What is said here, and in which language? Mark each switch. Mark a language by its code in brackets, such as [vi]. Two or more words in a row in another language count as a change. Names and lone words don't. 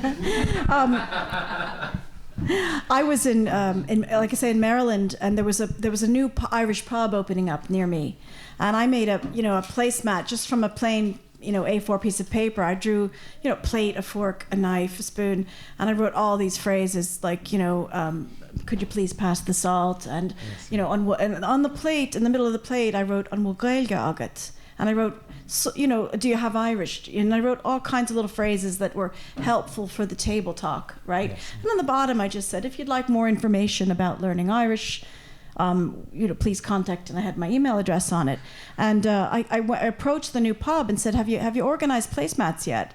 [en] I was in like I say, in Maryland, and there was a new Irish pub opening up near me, and I made a placemat just from a plain A4 piece of paper. I drew plate, a fork, a knife, a spoon, and I wrote all these phrases like could you please pass the salt, and on the plate, in the middle of the plate, I wrote [ga] an Gaeilge agat, [en] and I wrote, do you have Irish? And I wrote all kinds of little phrases that were helpful for the table talk, right? Yes. And on the bottom, I just said, if you'd like more information about learning Irish, please contact, and I had my email address on it. And I approached the new pub and said, have you organized placemats yet?